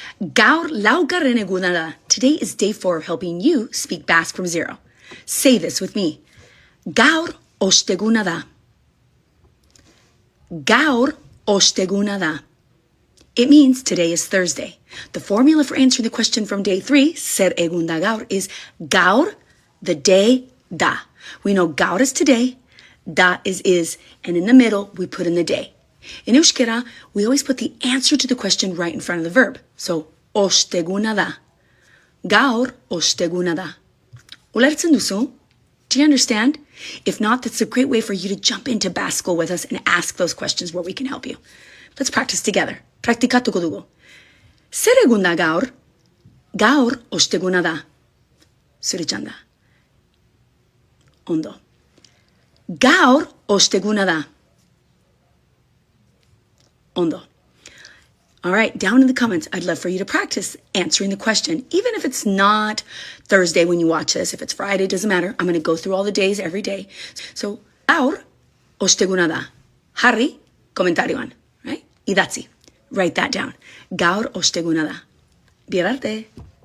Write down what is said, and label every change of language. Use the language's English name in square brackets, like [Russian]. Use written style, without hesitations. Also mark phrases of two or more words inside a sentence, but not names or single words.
[Basque] Gaur laugarren eguna da. [English] Today is day 4 of helping you speak Basque from zero. Say this with me. [Basque] Gaur osteguna da. Gaur osteguna da. [English] It means today is Thursday. The formula for answering the question from day 3, [Basque] ser egun da gaur, [English] is gaur, the day, da. We know gaur is today, da is, and in the middle, we put in the day. In Euskera, we always put the answer to the question right in front of the verb. So, [Basque] osteguna da. Gaur osteguna da. Ulertzen duzu? [English] Do you understand? If not, that's a great way for you to jump into Basque School with us and ask those questions where we can help you. Let's practice together. [Basque] Praktikatuko dugu. Zer egun da gaur? Gaur osteguna da. Zure txanda. Ondo. Gaur osteguna da. Ondo. [English] All right, down in the comments, I'd love for you to practice answering the question. Even if it's not Thursday when you watch this, if it's Friday, doesn't matter. I'm going to go through all the days every day. So, [Basque] gaur osteguna da. Jarri komentarioan, right? Idatzi. [English] Write that down. [Basque] Gaur osteguna da. Bihar arte.